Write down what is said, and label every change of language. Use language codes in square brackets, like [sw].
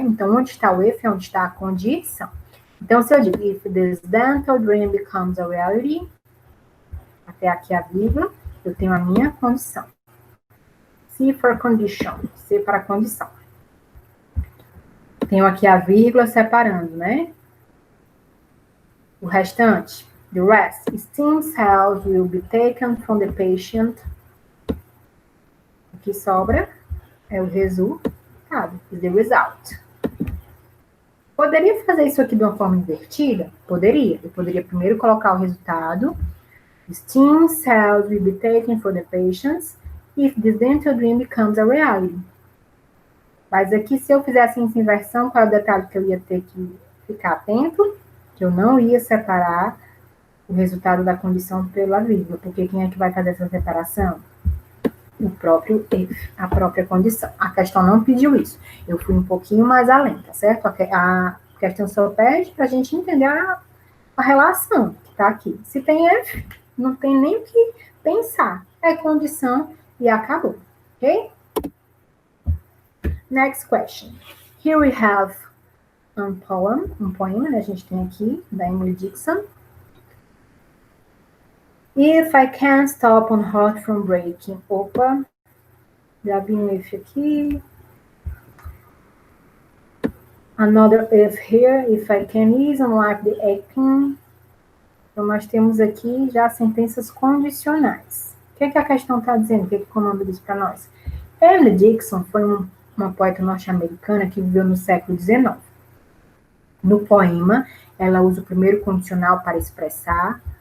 [pt] Então, onde está o if é onde está a condição. Então, se eu digo, [en] if this dental dream becomes a reality, [pt] até aqui a vírgula, eu tenho a minha condição. [en] C for condition, [pt] C para condição. Tenho aqui a vírgula separando, né? O restante, [en] the rest, stem cells will be taken from the patient. [pt] O que sobra é o resultado, [en] is the result. [pt] Poderia fazer isso aqui de uma forma invertida? Poderia. Eu poderia primeiro colocar o resultado. [en] Stem cells will be taken for the patients if this dental dream becomes a reality. [pt] Mas aqui, se eu fizesse essa inversão, qual é o detalhe que eu ia ter que ficar atento? Que eu não ia separar o resultado da condição pela vírgula. Porque quem é que vai fazer essa separação? O próprio if, a própria condição. A questão não pediu isso. Eu fui um pouquinho mais além, tá certo? A questão só pede para a gente entender a relação que está aqui. Se tem if, não tem nem o que pensar. É condição e acabou. Ok? [en] Next question. Here we have [pt] um poema, né? A gente tem aqui, da Emily Dickinson. [en] If I can't stop on heart from breaking. [pt] Opa, já vi um if aqui. [en] Another if here. If I can ease on life the aching. [pt] Então, nós temos aqui já sentenças condicionais. O que a questão está dizendo? O que o comando diz para nós? Emily Dickinson foi uma poeta norte-americana que viveu no século XIX. No poema, ela usa o primeiro condicional para expressar.